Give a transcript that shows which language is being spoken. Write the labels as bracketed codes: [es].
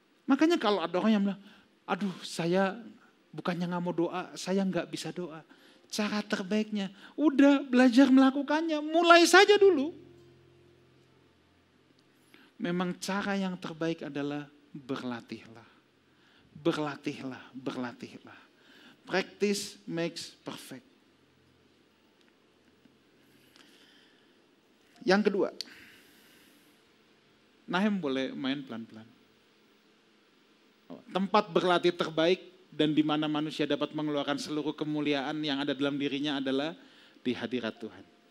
[id] Makanya kalau ada orang yang bilang, aduh saya bukannya nggak mau doa, saya nggak bisa doa. Cara terbaiknya, udah belajar melakukannya, mulai saja dulu. Memang cara yang terbaik adalah berlatihlah. Berlatihlah, berlatihlah. [en] Practice makes perfect. [id] Yang kedua, Nahem boleh main pelan-pelan. Tempat berlatih terbaik dan di mana manusia dapat mengeluarkan seluruh kemuliaan yang ada dalam dirinya adalah di hadirat Tuhan.